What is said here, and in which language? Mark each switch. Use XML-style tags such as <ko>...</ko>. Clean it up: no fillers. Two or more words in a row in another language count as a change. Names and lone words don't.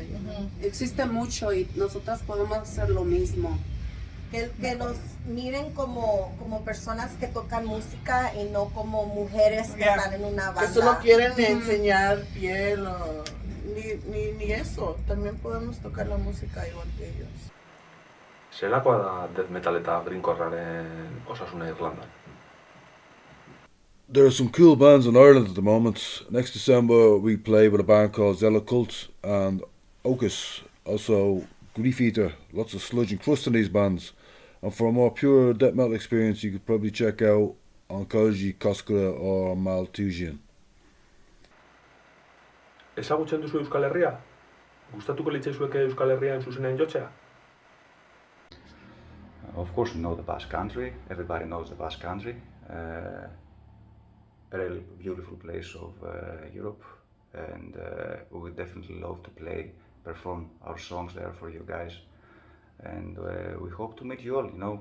<es>Existe mucho y nosotras podemos hacer lo mismo. Que nos miren como personas que tocan música y no como mujeres que están en una banda. Que solo quieren enseñar piel o ni eso, también podemos tocar la música igual que ellos.</es> <eu>Zelakoa da</eu> <en>death metal</en> <eu>eta greencorraren osasuna Irlandan?</eu> <en>There are some cool bands in Ireland at the moment. Next December we play with a band called Zella Cult and Ocus, also Grief Eater, lots of sludge and crust in these bands. And for a more pure death metal experience you could probably check out Oncology, Koskara or Malthusian.</en> <eu>Ezagutzen duzu Euskal Herria? Gustatuko litzaizueke Euskal Herrian zuzenean jotzea?</eu> <en>Of course, we know the Basque Country. Everybody knows the Basque Country. A really beautiful place of Europe, and we would definitely love to perform our songs there for you guys. And we hope to meet you all.</en>